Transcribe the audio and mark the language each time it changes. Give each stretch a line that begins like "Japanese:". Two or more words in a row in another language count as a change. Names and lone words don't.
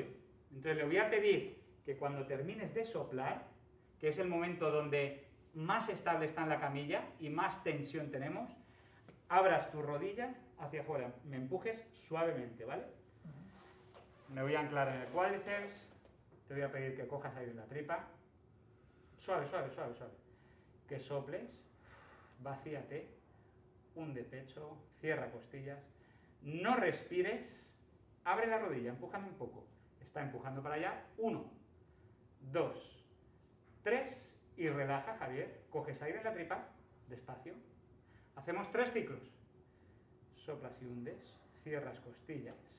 Spanish: Entonces le voy a pedir que cuando termines de soplar, que es el momento donde más estable está en la camilla y más tensión tenemos, abras tu rodilla hacia afuera, me empujes suavemente, ¿vale? Me voy a anclar en el cuádriceps, te voy a pedir que cojas aire en la tripa, suave. Que soples, vacíate, hunde pecho, cierra costillas, no respires, abre la rodilla, empújame un poco, está empujando para allá, 1, 2, 3 y relaja, Javier, coges aire en la tripa, despacio, hacemos 3 ciclos, soplas y hundes, cierras costillas,